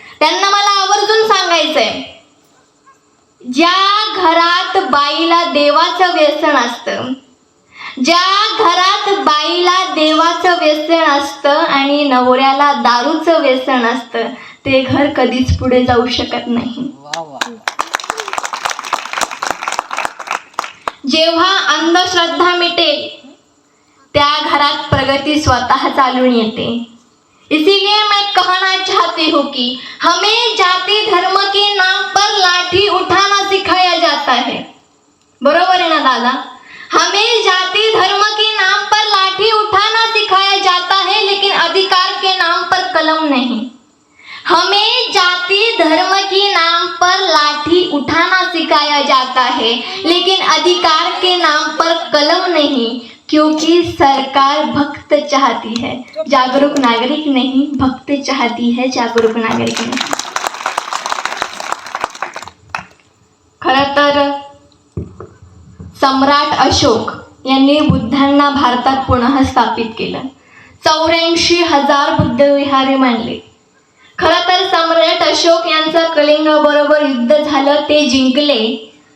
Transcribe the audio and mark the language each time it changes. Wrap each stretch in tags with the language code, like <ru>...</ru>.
<mr>त्यांना मला आवर्जून सांगायचंय, ज्या घरात बाईला देवाचं व्यसन असतं, ज्या घरात बाईला देवाचं व्यसन असतं आणि नवऱ्याला दारूचं व्यसन असतं, ते घर कधीच पुढे जाऊ शकत नाही. जेव्हा अंधश्रद्धा मिटेल त्या घरात प्रगती स्वतः चालून येते.</mr> <hi>इसीलिए मैं कहना चाहती हूँ कि हमें जाति धर्म के नाम पर लाठी उठाना सिखाया जाता है. बरोबर है ना दादा? हमें जाति धर्म के नाम पर लाठी उठाना सिखाया जाता है, लेकिन अधिकार के नाम पर कलम नहीं. हमें जाति धर्म के नाम पर लाठी उठाना सिखाया जाता है, लेकिन अधिकार के नाम पर कलम नहीं, क्योंकि सरकार भक्त चाहती है, जागरूक नागरिक नहीं. भक्त चाहती है, जागरूक नागरिक नहीं.</hi> <mr>खरं तर सम्राट अशोक यांनी बुद्धांना भारतात पुन्हा स्थापित केलं. 84,000 बुद्ध विहारे मांडले. खरं तर सम्राट अशोक यांचं कलिंग बरोबर युद्ध झालं, ते जिंकले.</mr>